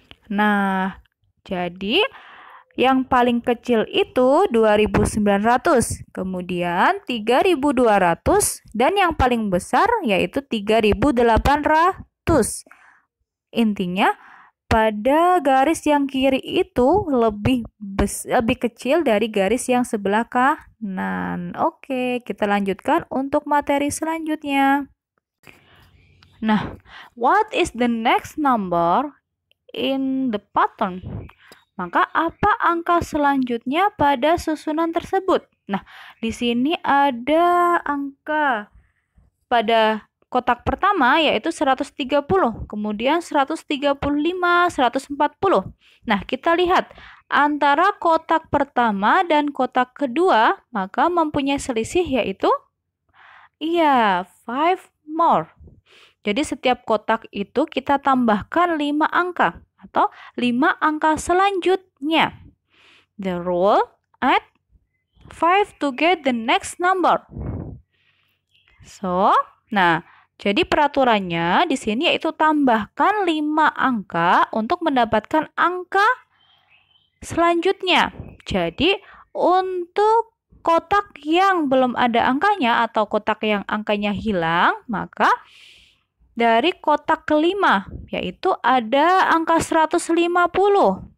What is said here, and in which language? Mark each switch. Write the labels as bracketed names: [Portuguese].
[Indonesian] Nah, jadi yang paling kecil itu 2900, kemudian 3200 dan yang paling besar yaitu 3800. Intinya pada garis yang kiri itu lebih kecil dari garis yang sebelah kanan. Oke, kita lanjutkan untuk materi selanjutnya. [English] Nah, what is the next number in the pattern? [Indonesian] Maka apa angka selanjutnya pada susunan tersebut? Nah, di sini ada angka pada kotak pertama yaitu 130, kemudian 135, 140. Nah, kita lihat antara kotak pertama dan kotak kedua maka mempunyai selisih yaitu 5 more. Jadi setiap kotak itu kita tambahkan 5 angka atau 5 angka selanjutnya. [English] The rule, add 5 to get the next number. [Indonesian] So, nah, jadi peraturannya di sini yaitu tambahkan 5 angka untuk mendapatkan angka selanjutnya. Jadi, untuk kotak yang belum ada angkanya atau kotak yang angkanya hilang, maka dari kotak kelima, yaitu ada angka 150.